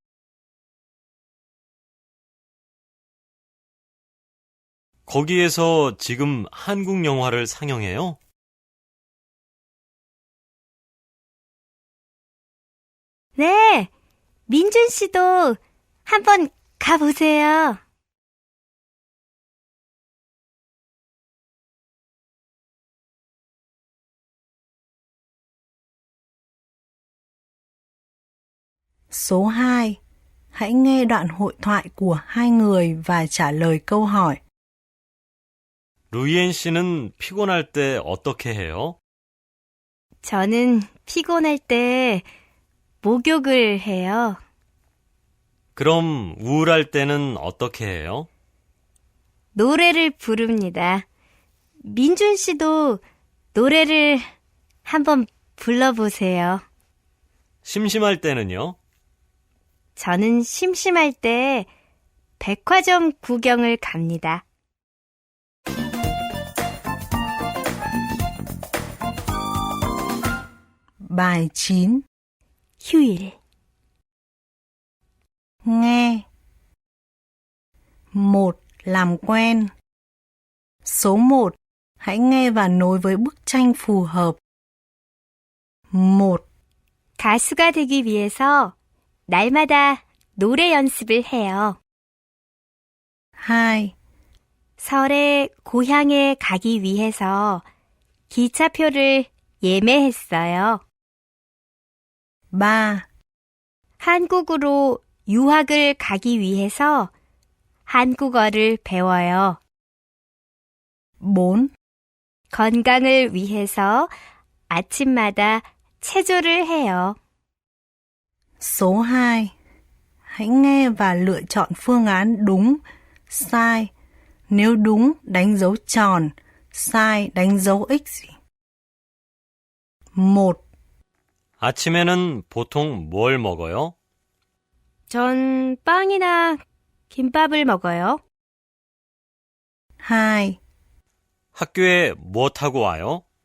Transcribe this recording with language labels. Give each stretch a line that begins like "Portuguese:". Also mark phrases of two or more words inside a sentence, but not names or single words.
Korean: 거기에서 지금 한국 영화를 상영해요? 네, 민준 씨도 한번 가보세요.
Vietnamese: Số 2. Hãy nghe đoạn hội thoại của hai người và trả lời câu hỏi.
Korean: 루이엔 씨는 피곤할 때 어떻게 해요? 저는 피곤할 때 목욕을 해요. 그럼 우울할 때는 어떻게 해요? 노래를 부릅니다. 민준 씨도 노래를 한번 불러보세요. 심심할 때는요? 저는 심심할 때 백화점 구경을 갑니다.
Vietnamese: Bài 9.
Korean: 휴일.
Vietnamese: Nghe. 1. Làm quen. Số 1. Hãy nghe và nối với bức tranh phù hợp. 1,
Korean: 가수가 되기 위해서 날마다 노래 연습을 해요. 2, 설에 고향에 가기 위해서 기차표를 예매했어요. 3, 한국으로 유학을 가기 위해서 한국어를 배워요. 4, 건강을 위해서 아침마다 체조를 해요.
Vietnamese: số 2. Hãy nghe và lựa chọn phương án đúng, sai. Nếu đúng, đánh dấu tròn, sai, đánh dấu X. 1,
Korean: 아침에는 보통 뭘 먹어요? 전 빵이나 김밥을 먹어요. 2, 학교에 뭐 타고 와요?